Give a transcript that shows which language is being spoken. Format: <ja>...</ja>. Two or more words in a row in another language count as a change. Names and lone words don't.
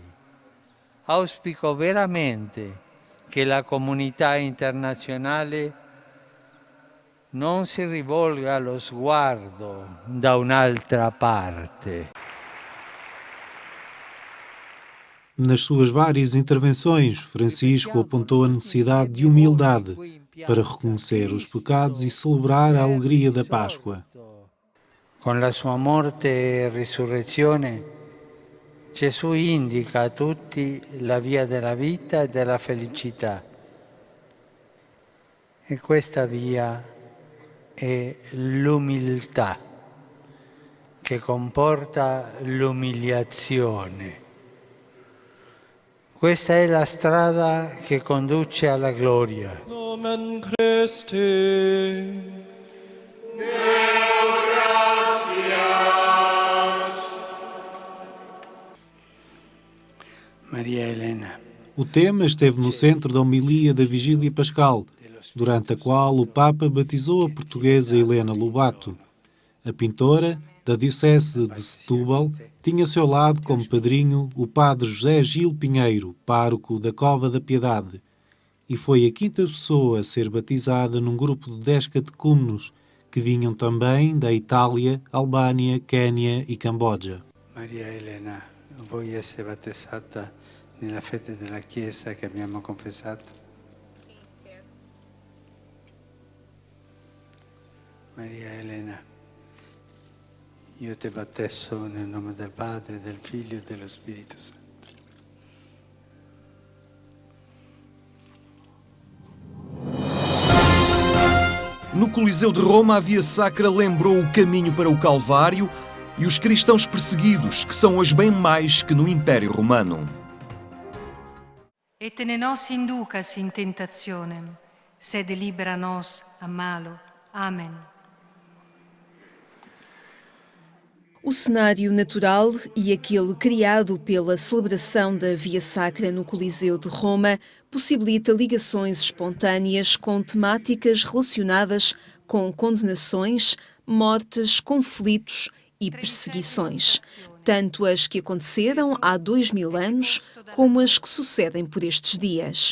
<it>Auspico veramente che la comunità internazionale non si rivolga lo sguardo da un'altra parte.</it> <pt>Nas suas várias intervenções, Francisco apontou a necessidade de humildade para reconhecer os pecados e celebrar a alegria da Páscoa. Com a sua morte</pt> <it>e risurrezione, Gesù indica a tutti la via della vita e della felicità. E questa via è l'umiltà, che comporta l'umiliazione. Questa è la strada che conduce alla gloria.</it> <la>Nomen Christi. Deo gratias.</la> <pt>Maria Helena. O tema esteve no centro da homilia da Vigília Pascal, durante a qual o Papa batizou a portuguesa Helena Lobato. A pintora, da Diocese de Setúbal, tinha ao seu lado como padrinho o padre José Gil Pinheiro, pároco da Cova da Piedade, e foi a quinta pessoa a ser batizada num grupo de 10 catecúmenos, que vinham também da Itália, Albânia, Quênia e Camboja. Maria Helena,</pt> <it>vuoi essere battezzata nella fede della Chiesa che abbiamo confessato?</it> <pt>Sì, quero.</pt> <it>Maria Helena, io ti battesso nel nome del Padre, del Figlio e dello Spirito Santo.</it> <pt>No Coliseu de Roma, a Via Sacra lembrou o caminho para o Calvário e os cristãos perseguidos, que são hoje bem mais que no Império Romano.</pt> <la>Et ne nos inducas in tentationem, sed libera nos a malo.</la> <pt>Amém. O cenário natural e aquele criado pela celebração da Via Sacra no Coliseu de Roma possibilita ligações espontâneas com temáticas relacionadas com condenações, mortes, conflitos e perseguições, tanto as que aconteceram há 2000 anos como as que sucedem por estes dias.</pt>